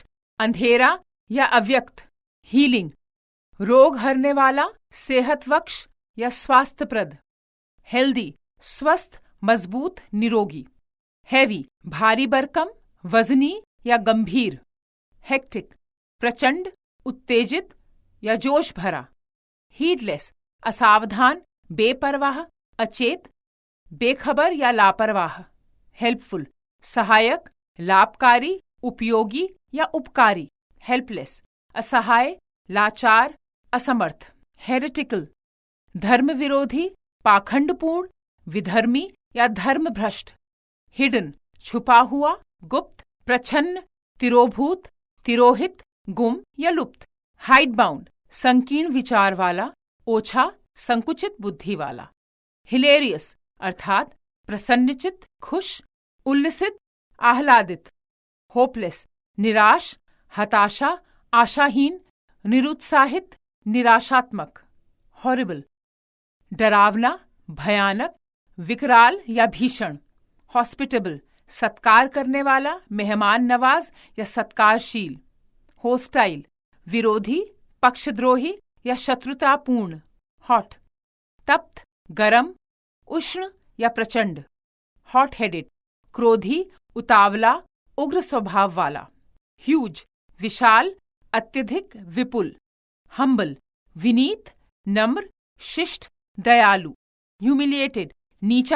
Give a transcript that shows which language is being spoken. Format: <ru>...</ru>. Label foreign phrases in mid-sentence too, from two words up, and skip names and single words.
<hi>अंधेरा या अव्यक्त, हीलिंग, रोग हरने वाला, सेहतबख्श या स्वास्थ्यप्रद, हेल्दी, स्वस्थ, मजबूत, निरोगी, हैवी, भारी भरकम, वजनी या गंभीर, हेक्टिक, प्रचंड, उत्तेजित या जोश भरा, हीडलेस, असावधान, बेपरवाह, अचेत, बेखबर या लापरवाह, हेल्पफुल, सहायक, लाभकारी, उपयोगी या उपकारी, हेल्पलेस, असहाय, लाचार, असमर्थ, हेरेटिकल, धर्म विरोधी, पाखंडपूर्ण, विधर्मी या धर्मभ्रष्ट, हिडन, छुपा हुआ, गुप्त, प्रछन्न, तिरोभूत, तिरोहित, गुम या लुप्त,</hi> <en>hide bound,</en> <hi>संकीर्ण विचार वाला, ओछा, संकुचित बुद्धि वाला, हिलेरियस अर्थात प्रसन्नचित, खुश, उल्लसित, आह्लादित, होपलेस, निराश, हताशा, आशाहीन, निरुत्साहित, निराशात्मक, हॉरिबल, डरावना, भयानक, विकराल या भीषण, हॉस्पिटेबल, सत्कार करने वाला, मेहमान नवाज या सत्कारशील, होस्टाइल, विरोधी, पक्षद्रोही या शत्रुतापूर्ण, हॉट, तप्त, गरम, उष्ण या प्रचंड,</hi> <en>hot headed,</en> <hi>क्रोधी, उतावला, उग्र स्वभाव वाला, ह्यूज, विशाल, अत्यधिक, विपुल, हम्बल, विनीत, नम्र, शिष्ट, दयालु, ह्यूमिलिएटेड, नीचा</hi>